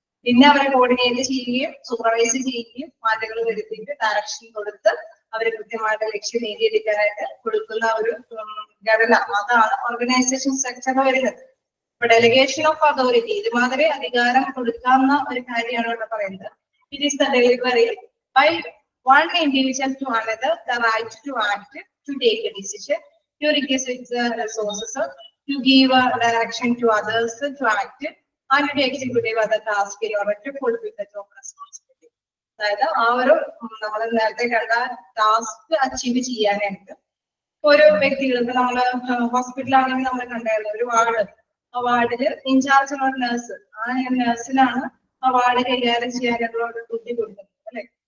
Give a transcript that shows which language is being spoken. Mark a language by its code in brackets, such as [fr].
[ml] പിന്നെ അവരെ കോർഡിനേറ്റ് ചെയ്യുകയും സൂപ്പർവൈസ് ചെയ്യുകയും മാറ്റങ്ങൾ വരുത്തിയിട്ട് ഡയറക്ഷൻ കൊടുത്ത് അവരെ കൃത്യമായിട്ട് ലക്ഷ്യം നേടിയെടുക്കാനായിട്ട് കൊടുക്കുന്ന ഒരു ഘടന, അതാണ് ഓർഗനൈസേഷൻ സ്ട്രക്ചർ വരുന്നത്. ഇപ്പൊ ഡെലിഗേഷൻ ഓഫ് അതോറിറ്റി ഇതുമാതിരി അധികാരം കൊടുക്കാവുന്ന ഒരു കാര്യമാണ് ഇവിടെ പറയുന്നത്. [en] It is the delivery by one individual to another, the right to act, to take a decision, to requisite the resources, to give a direction to others to act, and to execute other tasks in order to fulfill the job responsibility. [ml] അതായത് ആ ഒരു നമ്മൾ നേരത്തെ കണ്ട task achieve ചെയ്യാനായിട്ട് ഓരോ വ്യക്തികൾക്ക്, നമ്മള് ഹോസ്പിറ്റലാണെങ്കിൽ നമ്മൾ കണ്ടായിരുന്നു ഒരു വാർഡ്, ആ വാർഡില് ഇൻചാർജ് ഉള്ള നഴ്സ്, ആ നഴ്സിനാണ് ആ വാർഡ് കൈകാര്യം ചെയ്യാനായിട്ടുള്ള ഒരു ബുദ്ധി കൊടുക്കുന്നത് അല്ലെ.